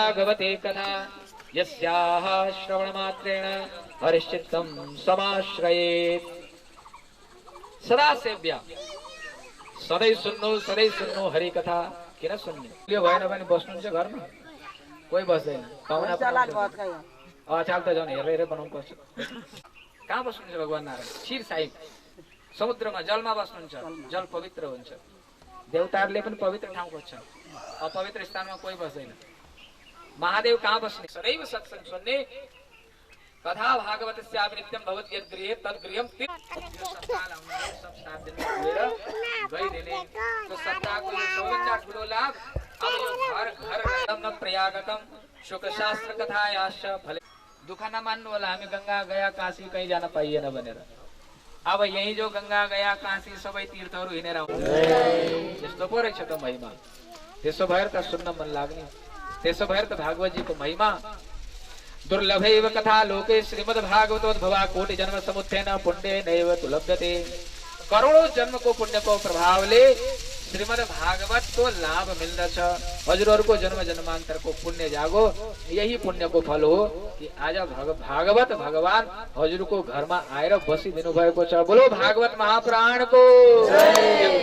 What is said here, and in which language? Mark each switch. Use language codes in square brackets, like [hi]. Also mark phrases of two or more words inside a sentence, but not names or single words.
[sa] भागवते कथा यस्याः श्रवणमात्रेण हरिश्चित्तं समाश्रयेत्। सदा सेव्या, [ne] सधैँ सुन्नु हरि कथा। किन सुन्ने? यो भएन भने बस्नुहुन्छ घरमा? कोही बस्दैन। पाहुना अचाल त झन् हेरेर बनाउनु पर्छ। कहाँ बस्नुहुन्छ भगवान नारायण? क्षीर साहिब समुद्रमा जलमा बस्नुहुन्छ। जल पवित्र हुन्छ। देवताहरूले पनि पवित्र ठाउँ खोज्छन्। अपवित्र स्थानमा कोही बस्दैन। महादेव कहाँ बस्ने? सदैव सत्संग सुन्ने। [sa] कथा भागवतस्यापि नित्यं भवति यद्गृहे तद्गृहं [ne] सब 7 दिन गइदिने। तो सत्ताको यो सबैभन्दा ठुलो लाभ। अब यो घर [sa] न प्रयागतम शुकशास्त्र कथायाश्च फले। [ne] दुःख नमान्नु होला, हामी गंगा गया काशी कहीँ जान पाइएन भनेर। अब यही जो गंगा गया काशी सबै तीर्थहरू हिँडेर यस्तो पो रहेछ त महिमा। त्यसो भएर त सुन्न मन लाग्ने। त्यसो भएर त भागवतजीको महिमा। [sa] दुर्लभैव कथा लोके श्रीमद् भागवतोद्भवा कोटि जन्म समुत्थेन पुण्य नैव तुलभ्यते। [ne] करोडौं जन्मको पुण्यको प्रभावले श्रीमद् भागवतको लाभ मिल्दछ। हजुरहरूको जन्म जन्मान्तरको पुण्य जागो। यही पुण्यको फल हो कि आज भागवत भगवान हजुरको घरमा आएर बसिदिनु भएको छ। बोलो भागवत महापुराणको जय।